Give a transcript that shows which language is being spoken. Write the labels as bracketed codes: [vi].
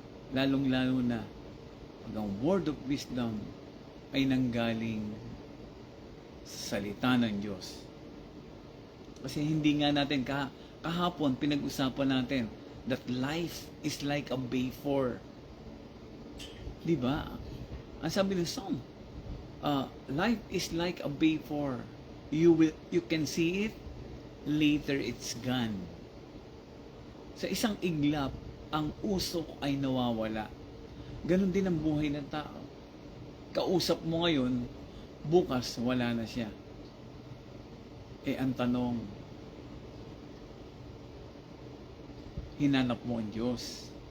[tl] Lalong-lalo na, pag ang [en] word of wisdom [tl] ay nanggaling sa salita ng Diyos. Kasi hindi nga natin, kahapon pinag-usapan natin, [en] that life is like a vapor. [tl] Diba? Ang sabi ng Psalm, [en] Life is like a vapor. You can see it, later it's gone. [tl] Sa isang iglap, ang usok ay nawawala. Ganon din ang buhay ng tao. Kausap mo ngayon, bukas wala na siya. Ang tanong, hinanap mo ang Diyos.